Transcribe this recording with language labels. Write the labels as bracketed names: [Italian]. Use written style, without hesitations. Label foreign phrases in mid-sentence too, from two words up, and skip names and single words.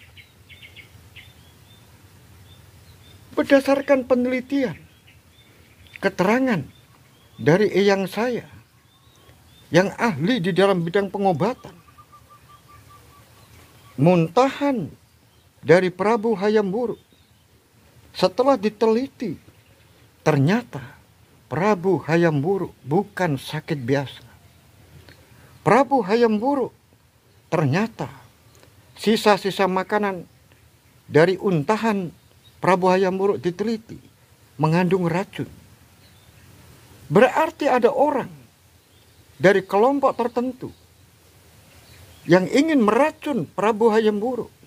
[Indonesian] Berdasarkan penelitian, keterangan dari eyang saya yang ahli di dalam bidang pengobatan, muntahan dari Prabu Hayam Wuruk setelah diteliti, ternyata Prabu Hayam Wuruk bukan sakit biasa. Prabu Hayam Wuruk ternyata sisa-sisa makanan dari untahan Prabu Hayam Wuruk diteliti mengandung racun. Berarti ada orang dari kelompok tertentu yang ingin meracun Prabu Hayam Wuruk.